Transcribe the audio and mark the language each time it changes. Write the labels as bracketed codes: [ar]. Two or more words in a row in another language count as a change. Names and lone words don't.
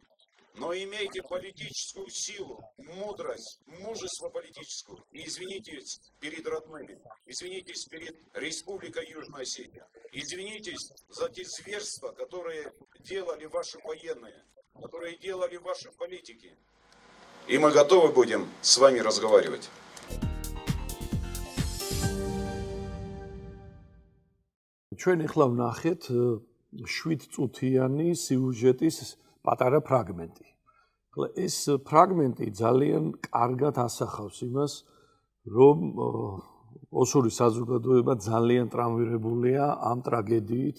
[ru] Но имейте политическую силу, мудрость, мужество политическое и извинитесь перед родными, извинитесь перед Республикой Южная Осетия, извинитесь за те зверства, которые делали ваши военные, которые делали ваши политики. И мы готовы будем с вами разговаривать. [ka] ჩვენ ახლა ვნახეთ 7 წუთიანი სიუჟეტის პატარა ფრაგმენტი. ეს ფრაგმენტი ძალიან კარგად ასახავს იმას, რომ ოსური საზოგადოება ძალიან ტრამვირებულია ამ ტრაგედიით.